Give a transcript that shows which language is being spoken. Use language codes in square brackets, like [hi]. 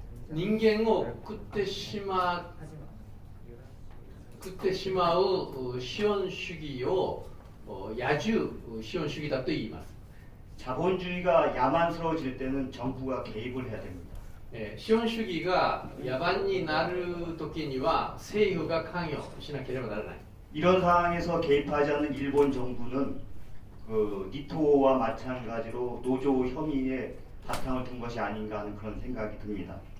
[ja] 人間を食ってしまう資本主義を野獣資本主義だと言います。 [ko] 자본주의가 야만스러워질 때는 정부가 개입을 해야 됩니다. [ja] 資本主義が野蛮になるときには政府が関与しなければならない。 [ko] 이런 상황에서 개입하지 않는 일본 정부는 그 니토와 마찬가지로 노조 혐의에 바탕을 둔 것이 아닌가 하는 그런 생각이 듭니다.